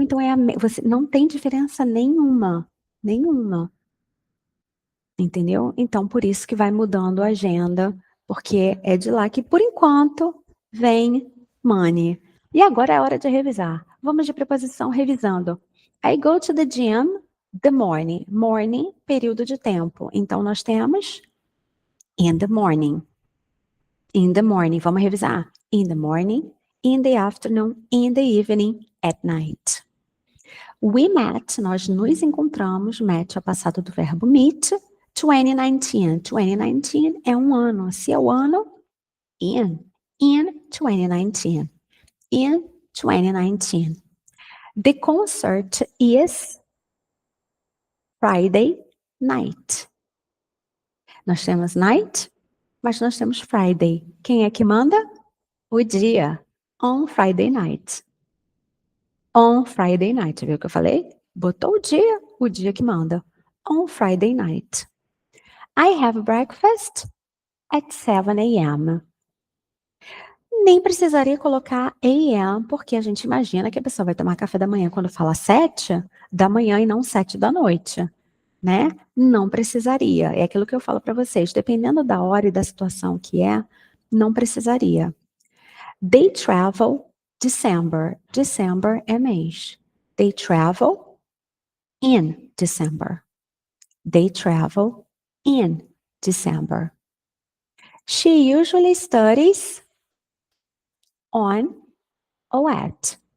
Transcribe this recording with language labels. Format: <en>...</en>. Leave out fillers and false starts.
<pt>Então você não tem diferença nenhuma, nenhuma, entendeu? Então por isso que vai mudando a agenda, porque é de lá que por enquanto vem money. E agora é hora de revisar. Vamos de preposição revisando.</pt> <en>I go to the gym the morning.</en> <pt>Morning, período de tempo. Então nós temos</pt> <en>in the morning. In the morning,</en> <pt>vamos revisar.</pt> <en>In the morning, in the afternoon, in the evening, at night. We met,</en> <pt>nós nos encontramos, met é o passado do verbo meet, 2019. 2019 é um ano. Se é o ano,</pt> <en>in 2019. In 2019. The concert is Friday night.</en> <pt>Nós temos night, mas nós temos Friday. Quem é que manda? O dia.</pt> <en>On Friday night. On Friday night.</en> <pt>Viu o que eu falei? Botou o dia que manda.</pt> <en>On Friday night. I have breakfast at 7 a.m.</en> <pt>Nem precisaria colocar a.m., porque a gente imagina que a pessoa vai tomar café da manhã quando fala 7 da manhã e não 7 da noite, né? Não precisaria. É aquilo que eu falo para vocês. Dependendo da hora e da situação que é, não precisaria.</pt> <en>They travel December. December</en> <pt>é mês.</pt> <en>They travel in December. They travel in December. She usually studies on ou at.</en>